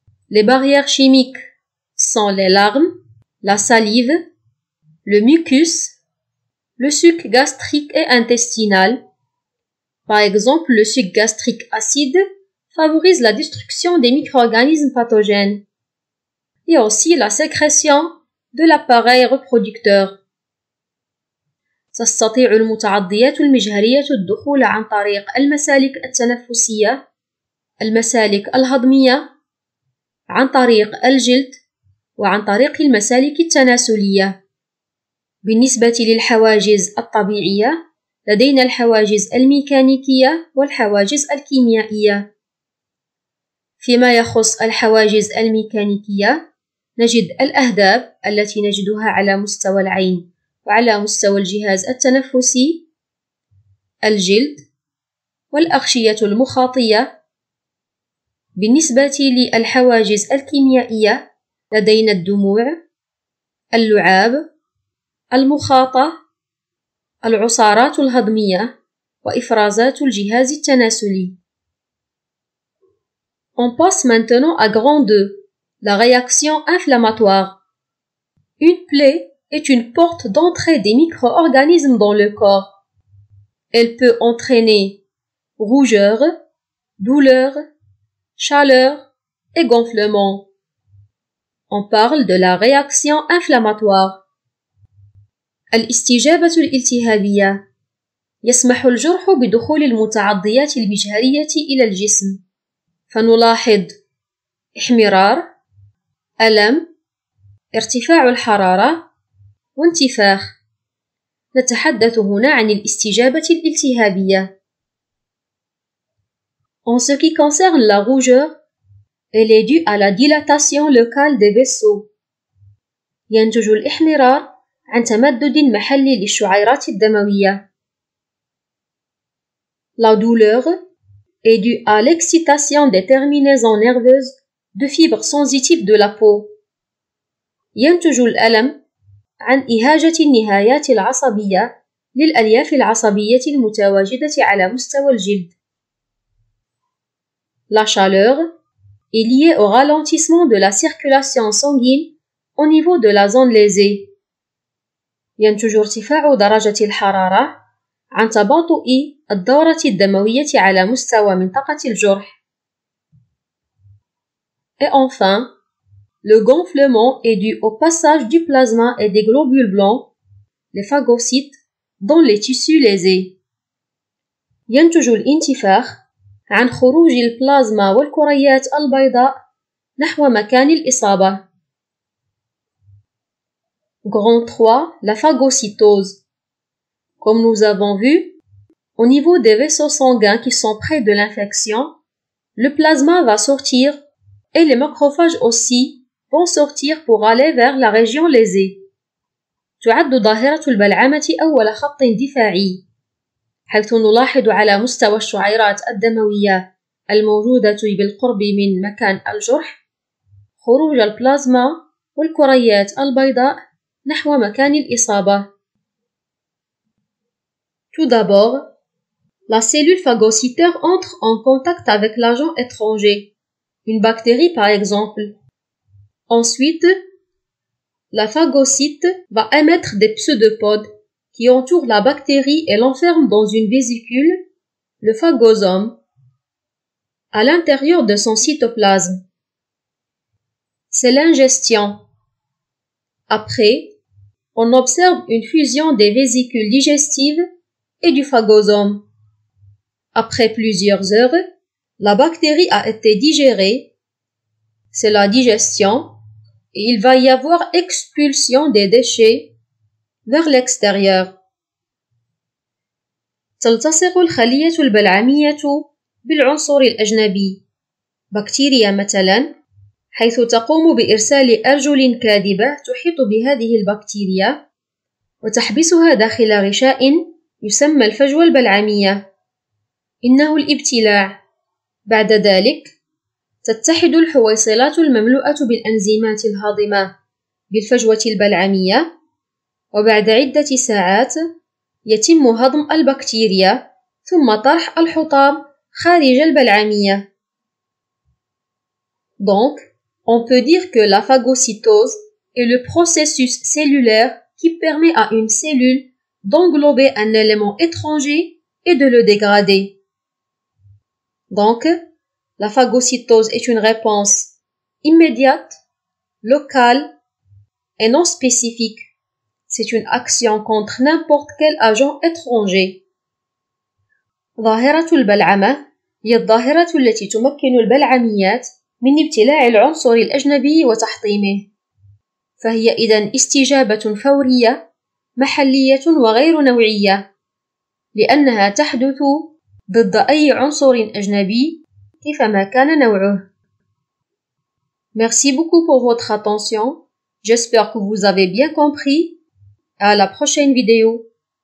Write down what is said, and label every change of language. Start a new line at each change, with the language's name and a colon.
French: Les barrières chimiques sont les larmes, la salive, le mucus, le suc gastrique et intestinal. Par exemple, le suc gastrique acide favorise la destruction des micro-organismes pathogènes. Et aussi la sécrétion de l'appareil reproducteur.
Arabic: تستطيع المتعضيات المجهرية الدخول عن طريق المسالك التنفسية، المسالك الهضمية، عن طريق الجلد، وعن طريق المسالك التناسلية. بالنسبة للحواجز الطبيعية، لدينا الحواجز الميكانيكية والحواجز الكيميائية. فيما يخص الحواجز الميكانيكية، نجد الأهداب التي نجدها على مستوى العين وعلى مستوى الجهاز التنفسي، الجلد والأغشية المخاطية. بالنسبة للحواجز الكيميائية، لدينا الدموع، اللعاب، المخاطة، العصارات الهضمية، وإفرازات الجهاز التناسلي.
French: On passe maintenant à grand 2, la réaction inflammatoire. Une plaie est une porte d'entrée des micro-organismes dans le corps. Elle peut entraîner rougeur, douleur, chaleur et gonflement. On parle de la réaction inflammatoire.
Arabic: الاستجابة الالتهابية. يسمح الجرح بدخول المتعضيات المجهرية إلى الجسم، فنلاحظ احمرار، ألم، ارتفاع الحرارة، وانتفاخ. نتحدث هنا عن الاستجابة الالتهابية.
French: En ce qui concerne la rougeur, elle est due à la dilatation locale des vaisseaux.
Arabic: ينتج الإحمرار عن تمدد محلي للشعيرات الدموية.
French: La douleur est due à l'excitation des terminaisons nerveuses de fibres sensitives de la peau.
Arabic: ينتج الألم عن إهاجة النهايات العصبية للألياف العصبية المتواجدة على مستوى الجلد.
French: La chaleur est liée au ralentissement de la circulation sanguine au niveau de la zone lésée.
Arabic: ينتج ارتفاع درجة الحرارة عن تباطؤ الدورة الدموية على مستوى منطقة الجرح.
French: Et enfin, le gonflement est dû au passage du plasma et des globules blancs, les phagocytes, dans les tissus lésés.
Arabic: ينتج الانتفاخ عن خروج البلازما والكريات البيضاء نحو مكان الإصابة.
French: Grand 3, la phagocytose. Comme nous avons vu, au niveau des vaisseaux sanguins qui sont près de l'infection, le plasma va sortir et les macrophages aussi vont sortir pour aller vers la région lésée.
Arabic: تعد ظاهرة البلعمة أول خط دفاعي، حيث نلاحظ على مستوى الشعيرات الدموية الموجودة بالقرب من مكان الجرح خروج البلازما والكريات البيضاء نحو مكان الإصابة.
French: Tout d'abord, la cellule phagocytaire entre en contact avec l'agent étranger, une bactérie par exemple. Ensuite, la phagocyte va émettre des pseudopodes qui entourent la bactérie et l'enferment dans une vésicule, le phagosome, à l'intérieur de son cytoplasme. C'est l'ingestion. Après, on observe une fusion des vésicules digestives et du phagosome. Après plusieurs heures, la bactérie a été digérée, c'est la digestion, et il va y avoir expulsion des déchets vers l'extérieur.
Arabic: تلتصق الخلية البلعمية بالعنصر الأجنبي، بكتيريا مثلا، حيث تقوم بإرسال أرجل كاذبة تحيط بهذه البكتيريا وتحبسها داخل غشاء يسمى الفجوة البلعمية، إنه الابتلاع. بعد ذلك تتحد الحويصلات المملوءة بالأنزيمات الهاضمة بالفجوة البلعمية، وبعد عدة ساعات يتم هضم البكتيريا ثم طرح الحطام خارج البلعمية.
French: Donc, on peut dire que la phagocytose est le processus cellulaire qui permet à une cellule d'englober un élément étranger et de le dégrader. Donc, la phagocytose est une réponse immédiate, locale et non spécifique. C'est une action contre n'importe quel agent étranger.
Arabic: ظاهرة البلعمة هي الظاهرة التي تمكن البلعميات من ابتلاع العنصر الأجنبي وتحطيمه، فهي إذن استجابة فورية محلية وغير نوعية، لأنها تحدث ضد أي عنصر أجنبي كيفما كان نوعه.
French: Merci beaucoup pour votre attention. J'espère que vous avez bien compris. À la prochaine vidéo.